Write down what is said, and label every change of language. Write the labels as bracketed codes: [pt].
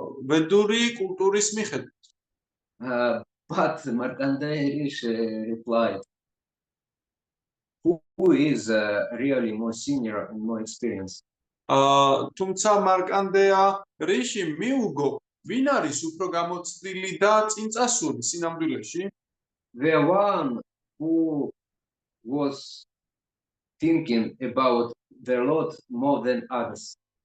[ka] ვედური კულტურის მიხედვით. [en] But Markandeya Rishi replied, who is really more senior and more experienced? [ka] თუმცა მარკანდეა რიში მიუგო, ვინ არის უფრო გამოცდილი და წინწასული სინამდვილეში? [en] The one who was thinking about the Lord more than others.